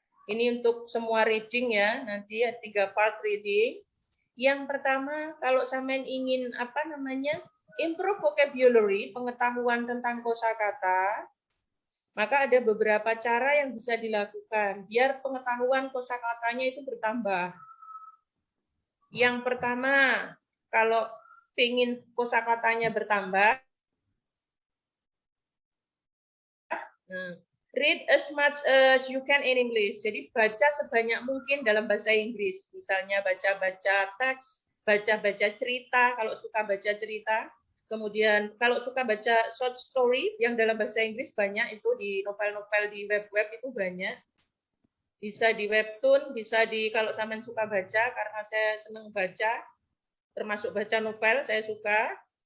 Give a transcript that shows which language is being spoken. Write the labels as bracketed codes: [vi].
[id] Ini untuk semua reading ya, nanti ya 3 part reading. Yang pertama, kalau sampean ingin improve vocabulary, pengetahuan tentang kosakata, maka ada beberapa cara yang bisa dilakukan biar pengetahuan kosakatanya itu bertambah. Yang pertama, kalau ingin kosakatanya bertambah, [en] read as much as you can in English. [id] Jadi baca sebanyak mungkin dalam bahasa Inggris. Misalnya baca-baca teks, baca-baca cerita kalau suka baca cerita. Kemudian kalau suka baca short story yang dalam bahasa Inggris banyak itu di novel-novel di web-web itu banyak. Bisa di webtoon, bisa di kalau sampean suka baca karena saya senang baca, termasuk baca novel saya suka.